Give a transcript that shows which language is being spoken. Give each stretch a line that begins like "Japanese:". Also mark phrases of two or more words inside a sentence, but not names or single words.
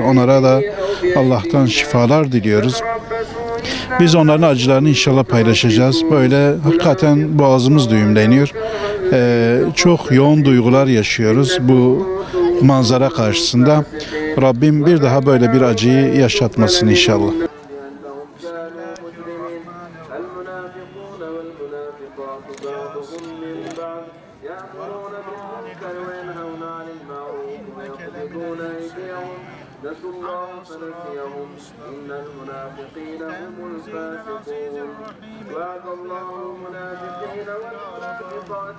Turkish: Onlara da Allah'tan şifalar diliyoruz. Biz onların acılarını inşallah paylaşacağız. Böyle hakikaten boğazımız düğümleniyor. Çok yoğun duygular yaşıyoruz bu manzara karşısında. Rabbim bir daha böyle bir acıyı yaşatmasın inşallah.
Arabic: نسوا الله فنسيهم إن المنافقين هم الفاسقون وعد الله المنافقين والمنافقات